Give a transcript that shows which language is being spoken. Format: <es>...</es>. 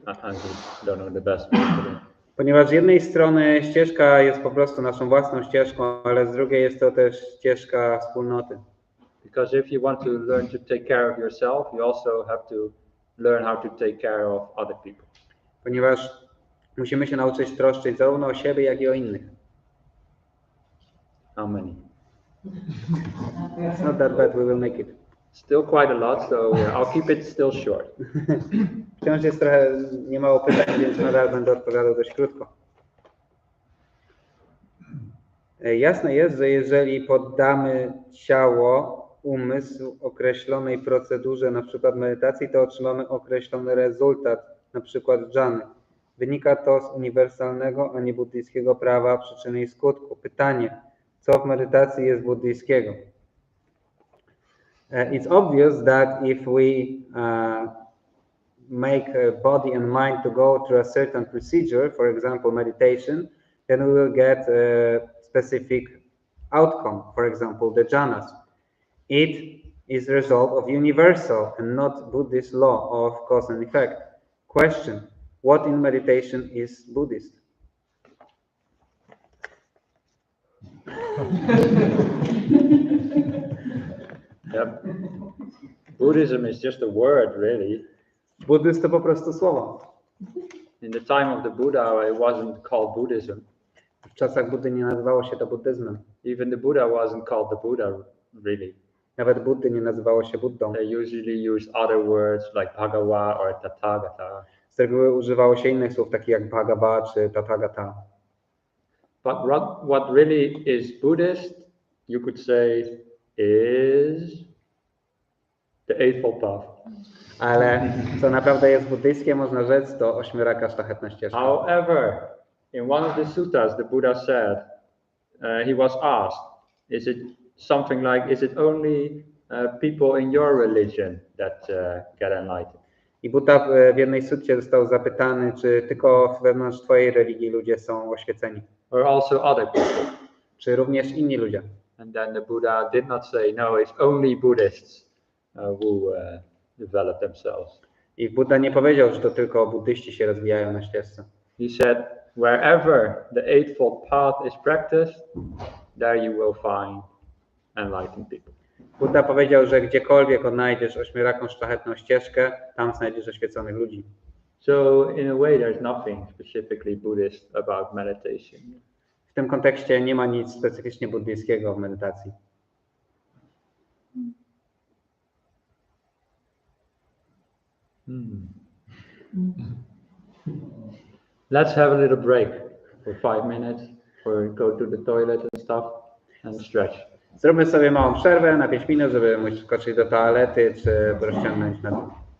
<en>I don't know the best way to do it.</en> <pl>Ponieważ z jednej strony ścieżka jest po prostu naszą własną ścieżką, ale z drugiej jest to też ścieżka wspólnoty.</pl> <en>Because if you want to learn to take care of yourself, you also have to learn how to take care of other people.</en> <pl>Ponieważ musimy się nauczyć troszczyć zarówno o siebie, jak i o innych.</pl> <en>How many? It's not that bad, we will make it. Still quite a lot, so I'll keep it still short.</en> <pl>Wciąż jest trochę niemało pytań, więc nadal będę odpowiadał dość krótko. Jasne jest, że jeżeli poddamy ciało, umysł określonej procedurze, na przykład medytacji, to otrzymamy określony rezultat, na przykład dżany. Wynika to z uniwersalnego, a nie buddyjskiego prawa przyczyny i skutku. Pytanie, co w medytacji jest buddyjskiego?</pl> <en>It's obvious that if we make body and mind to go through a certain procedure, for example, meditation, then we will get a specific outcome, for example, the jhanas. It is the result of universal and not Buddhist law of cause and effect. Question, what in meditation is Buddhist? Yep. Buddhism is just a word, really.</en> <pl>Buddyzm to po prostu słowo.</pl> <en>In the time of the Buddha, it wasn't called Buddhism.</en> <pl>W czasach Buddy nie nazywało się to buddyzmem.</pl> <en>Even the Buddha wasn't called the Buddha, really.</en> <pl>Nawet Buddy nie nazywało się Buddą.</pl> <en>They usually use other words like Bhagawa or Tathagata.</en> <pl>Z reguły używało się innych słów, takich jak Bhagava czy Tathagata.</pl> <en>But what really is Buddhist, you could say, is the Eightfold Path.</en> <pl>Ale co naprawdę jest buddyjskie, można rzec, to ośmioraka szlachetna ścieżka.</pl> <en>However, in one of the suttas, the Buddha said, he was asked, is it only people in your religion that get enlightened?</en> <pl>I Buddha w jednej sutcie został zapytany, czy tylko wewnątrz twojej religii ludzie są oświeceni,</pl> <en>Or also other people?</en> <pl>czy również inni ludzie.</pl> <en>And then the Buddha did not say, no, it's only Buddhists who develop themselves.</en> <pl>I Buddha nie powiedział, że to tylko buddyści się rozwijają na ścieżce.</pl> <en>He said, wherever the Eightfold Path is practiced, there you will find enlightened people.</en> <pl>Buddha powiedział, że gdziekolwiek odnajdziesz ośmioraką szlachetną ścieżkę, tam znajdziesz oświeconych ludzi.</pl> <en>So in a way, there's nothing specifically Buddhist about meditation.</en> <pl>W tym kontekście nie ma nic specyficznie buddyjskiego w medytacji.</pl> <en>Let's have a little break for 5 minutes, or go to the toilet and stuff, and stretch.</en> <pl>Zróbmy sobie małą przerwę na 5 minut, żeby móc skoczyć do toalety, czy rozciągnąć na dół.</pl>